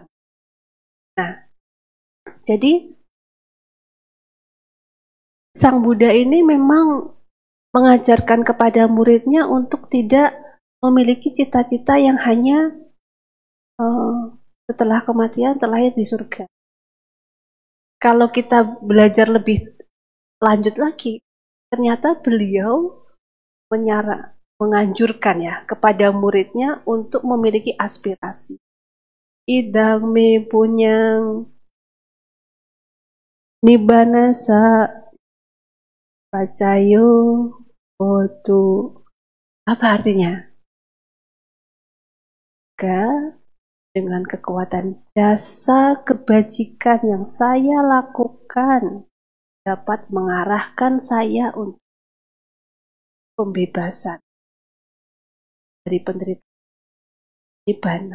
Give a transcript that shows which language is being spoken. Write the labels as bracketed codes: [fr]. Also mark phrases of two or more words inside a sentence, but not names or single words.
[id] Nah, jadi Sang Buddha ini memang mengajarkan kepada muridnya untuk tidak memiliki cita-cita yang hanya setelah kematian terlahir di surga. Kalau kita belajar lebih lanjut lagi, ternyata beliau menganjurkan ya kepada muridnya untuk memiliki aspirasi. [pi] Idang me punyang nibbana sa pacayo otu. [id] Apa artinya? Dengan kekuatan jasa kebajikan yang saya lakukan dapat mengarahkan saya untuk pembebasan dari penderitaan nibbana.